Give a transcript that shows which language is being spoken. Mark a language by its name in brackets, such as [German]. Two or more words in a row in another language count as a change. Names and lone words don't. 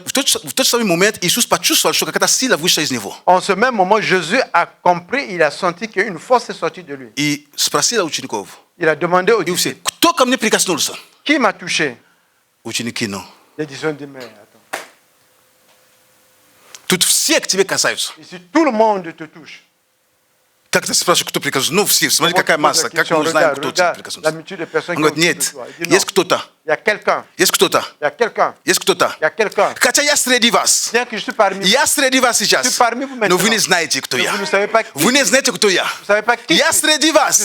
[French] En ce même moment, Jésus a compris, il a senti qu'une force est sortie de lui. Il a demandé aux disciples, qui m'a touché? Les disciples ont dit, mais attends. Ici, tout le monde te touche. [Russian] Как ты спрашиваешь, кто прикажет? Ну, все, смотри, какая масса, как мы узнаем, кто тебе прикоснулся. Он говорит, нет, есть кто-то. Есть кто-то. Есть кто-то. Хотя я среди вас. Я среди вас сейчас. Но вы не знаете, кто я. Вы не знаете, кто я. Я среди вас.